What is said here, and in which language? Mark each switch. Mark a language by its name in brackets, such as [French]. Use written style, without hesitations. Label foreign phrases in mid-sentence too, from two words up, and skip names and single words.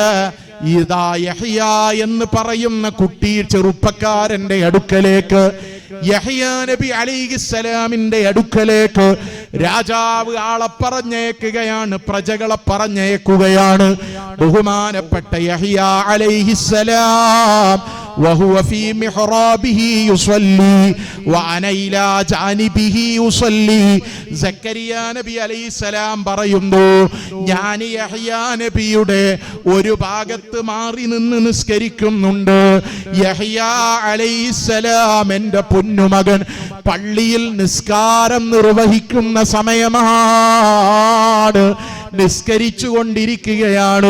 [Malayalam] ഇതാ യഹ്യ എന്ന് പറയുന്ന കുട്ടി, ചെറുപ്പക്കാരന്റെ അടുക്കലേക്ക്, യഹ്യ നബി അലൈഹിസ്സലാമിന്റെ അടുക്കലേക്ക് രാജാവ് ആളെ പറഞ്ഞേക്കുകയാണ്, പ്രജകളെ പറഞ്ഞേക്കുകയാണ്. ബഹുമാനപ്പെട്ട യഹ്യ അലൈഹിസ്സലാം [Arabic] وهو في محرابه يصلي وانا الى جانبه يصلي. [Malayalam] സക്കരിയ നബി അലൈഹിസ്സലാം പറയുന്നു, ഞാൻ യഹ്യ നബിയുടെ ഒരു ഭാഗത്ത് മാറി നിന്ന് നിസ്കരിക്കുന്നുണ്ട്. യഹ്യ അലൈഹിസ്സലാം എന്റെ പൊന്നുമകൻ പള്ളിയിൽ നിസ്കാരം നിർവഹിക്കുന്ന സമയമാണ്, നിസ്കരിച്ചു കൊണ്ടിരിക്കുകയാണ്.